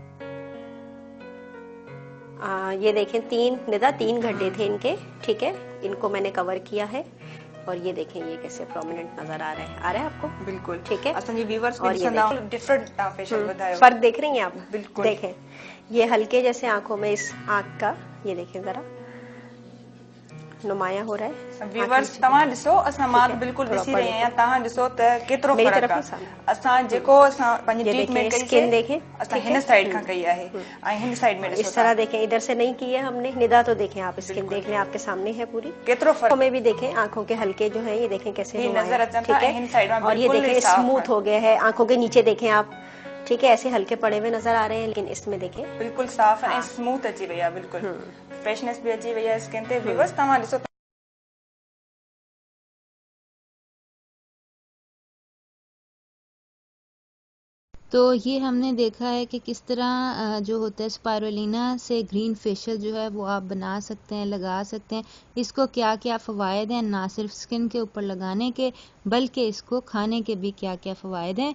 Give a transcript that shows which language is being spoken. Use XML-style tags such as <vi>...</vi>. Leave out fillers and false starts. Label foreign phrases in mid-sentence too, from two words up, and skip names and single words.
<ur>یہ دیکھیں 3 گڑھے تھے ان کے، ٹھیک ہے، ان کو میں نے کور کیا ہے، اور یہ دیکھیں یہ کیسے پرومیننٹ نظر آ رہا ہے آپ کو, بالکل ٹھیک ہے. اور یہ</ur> <en>different facial</en> <ur>بتایا, فرق دیکھ رہی ہیں آپ, بالکل دیکھیں یہ ہلکے جیسے آنکھوں میں اس آنکھ کا، یہ دیکھیں ذرا نمایاں ہو رہا ہے.</ur> <sd>व्यूअर्स तव्हां ॾिसो, असां मां बिल्कुल ॾिसी रही आहियां, तव्हां ॾिसो त केतिरो फर्क आहे। असां जेको असां पंहिंजी ट्रीटमेंट कई</sd> <ur>اسکن دیکھیں,</ur> <sd>असां हिन साइड खां कई आहे, ऐं हिन साइड में</sd> <ur>اس طرح دیکھیں، ادھر سے نہیں کی ہے ہم نے ندا، تو دیکھیں آپ اسکن دیکھ لیں، آپ کے سامنے ہے پوری,</ur> <sd>केतिरो फर्क</sd> <ur>میں بھی دیکھیں، آنکھوں کے ہلکے جو ہے یہ دیکھیں کیسے</ur> <sd>नजर अचनि था, हिन साइड में</sd> <ur>اور یہ دیکھیں اسموتھ ہو گیا ہے، آنکھوں کے نیچے دیکھیں آپ، ٹھیک ہے، ایسے ہلکے پڑے ہوئے نظر آ رہے ہیں، لیکن اس میں دیکھیں بالکل صاف ہے,</ur> <sd>स्मूथ अची वई आहे, बिल्कुल फ्रेशनेस भी अची वई आहे स्किन ते। व्यूअर्स तव्हां ॾिसो,</sd> <ur>تو یہ ہم نے دیکھا ہے کہ کس طرح جو ہوتا ہے اسپیرولینا سے</ur> <en>green facial</en> <ur>جو ہے وہ آپ بنا سکتے ہیں، لگا سکتے ہیں. اس کو کیا کیا فوائد ہیں، نہ صرف اسکن کے اوپر لگانے کے بلکہ اس کو کھانے کے بھی کیا کیا فوائد ہیں.</ur>